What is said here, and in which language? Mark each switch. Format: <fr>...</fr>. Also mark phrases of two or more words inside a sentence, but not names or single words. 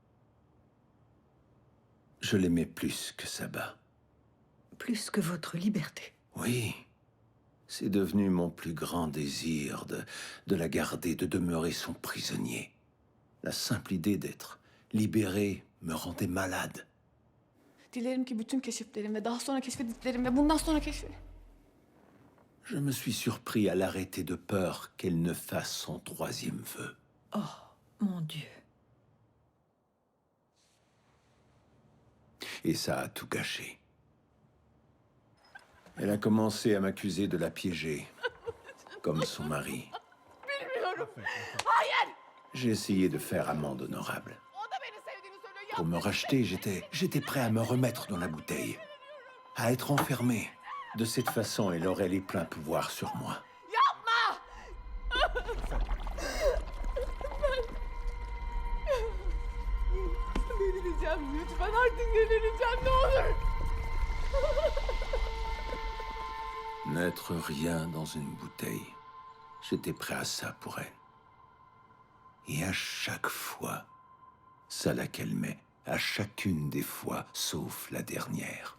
<fr>Je l'aimais plus que Sabah. Plus que votre liberté. Oui. C'est devenu mon plus grand désir de la garder, de demeurer son prisonnier. La simple idée d'être libéré me rendait malade.</fr> <tr>Dilerim ki bütün keşiflerim ve daha sonra keşfediklerim ve bundan sonra</tr> <fr>Je me suis surpris à l'arrêter de peur qu'elle ne fasse son troisième vœu. Oh, mon Dieu. Et ça a tout gâché. Elle a commencé à m'accuser de la piéger, comme son mari.</fr> <tr>Bilmiyorum. Hayır.</tr> <fr>J'ai essayé de faire amende honorable.</fr> <tr>O da beni sevdiğini söylüyor.</tr> <fr>Pour me racheter, j'étais prêt à me remettre dans la bouteille, à être enfermé. De cette façon, elle aurait les pleins pouvoirs sur moi.</fr> <tr>Yapma. Delireceğim. Lütfen artık delireceğim. Ne olur.</tr> <fr>N'être rien dans une bouteille. J'étais prêt à ça pour elle. Et à chaque fois, ça la calmait. À chacune des fois, sauf la dernière.</fr>